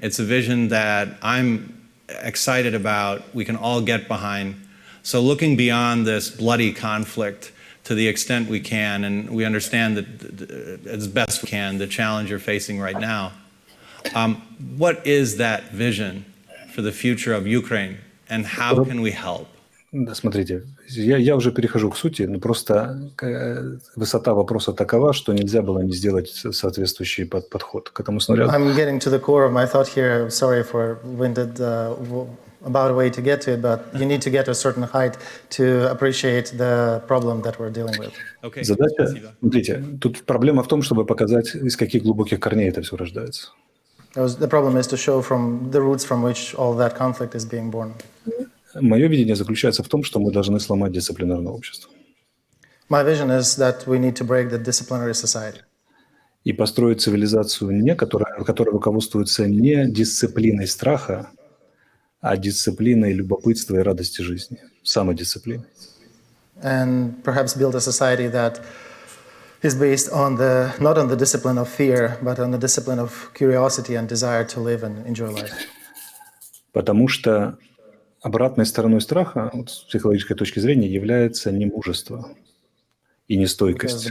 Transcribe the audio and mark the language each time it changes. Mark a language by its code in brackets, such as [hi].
[en] It's a vision that I'm excited about, we can all get behind. So looking beyond this bloody conflict to the extent we can, and we understand that as best we can, the challenge you're facing right now. What is that vision for the future of Ukraine, and how can we help? [ru] Да, смотрите, я уже перехожу к сути, но просто высота вопроса такова, что нельзя было не сделать соответствующий подход к этому снаряду. [en] I'm getting to the core of my thought here. Sorry for winded about a way to get to it, but you need to get to a certain height to appreciate the problem that we're dealing with. Okay. [ru] Задача, смотрите, тут проблема в том, чтобы показать, из каких глубоких корней это все рождается. [en] The problem is to show from the roots from which all that conflict is being born. [ru] Мое видение заключается в том, что мы должны сломать дисциплинарное общество. [en] My vision is that we need to break the disciplinary society. [ru] И построить цивилизацию, которая руководствуется не дисциплиной страха, а дисциплиной любопытства и радости жизни, самодисциплиной. [en] And perhaps build a society that is based on not on the discipline of fear, but on the discipline of curiosity and desire to live and enjoy life. [ru] Потому что обратной стороной страха, с психологической точки зрения, является не мужество и не стойкость.